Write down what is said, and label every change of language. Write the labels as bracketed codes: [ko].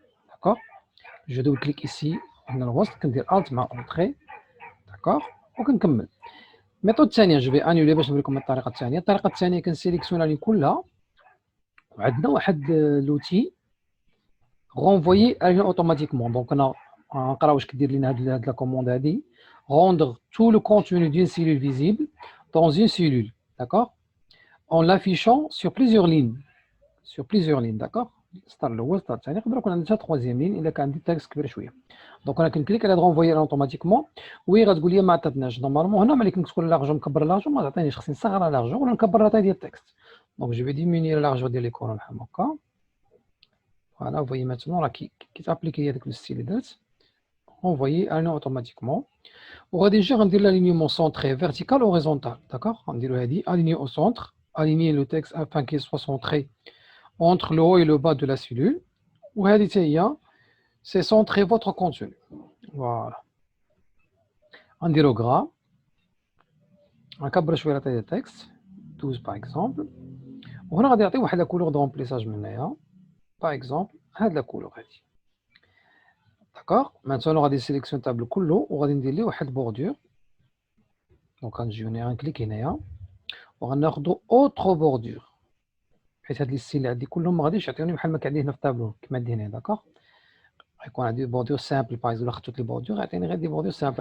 [ar] داكوغ، جو دو كليك ايسي هنا الوسط، كندير الت مع اونطري. داكوغ، وكنكمل. الميثود الثانيه جو في انيولي باش نوريكم الطريقه الثانيه. الطريقه الثانيه كنسيليكسيونا لي كلها، وعندنا واحد لوتي [fr] renvoyer automatiquement. Donc on a [ar] نقرا واش كدير لنا هاد لا كوموند هادي، [fr] rendre tout le contenu d'une cellule visible dans une cellule, d'accord, en l'affichant sur plusieurs lignes, d'accord. [ar] السطر الاول، السطر الثاني، نقدر يكون عندنا حتى [fr] troisième ligne [ar] الا كان عندي تاكست كبير شويه. دونك انا كنكليك على رونفويي اوتوماتيكمون. وي غتقول لي ما عطاتناش نورمالمون. هنا ملي كتكون لارجو مكبر لارجو ما تعطينيش، خصني نصغر لارجو ولا نكبر لا تاي ديال التكست. دونك جو في ديميني لارجو ديال ليكون بحال هكا. [fr] Voilà, vous voyez maintenant là qui s'applique avec le style date. Envoyer aligner automatiquement. On va déjà rendre l'alignement centré vertical ou horizontal. D'accord? On dit le aligner au centre, aligner le texte afin qu'il soit centré entre le haut et le bas de la cellule. Ou c'est centrer votre contenu. Voilà. On dit le gras. On cabre شويه la taille du texte, 12 par exemple. [ar] وهنا غادي يعطي واحد [fr] la couleur de remplissage [ar] من هنايا. [fr] Par exemple, هاد la couleur هادي. [ar] داكوغ، مانتونو غادي نسيليكسيون الطابلو كله وغادي ندير ليه واحد بوردور. دونك غنجيو هنا، غنكليك هنايا وغناخدو اوترو بوردور، حيت هاد لي ستيل اللي عندي كلهم ما غاديش يعطيوني بحال ما كان عندي هنا في الطابلو كيما عندي هنا. داكوغ، غيكون عندي بوردور سامبل باغ اكزومبل، خديت لي بوردور يعطيني غير دي بوردور سامبل.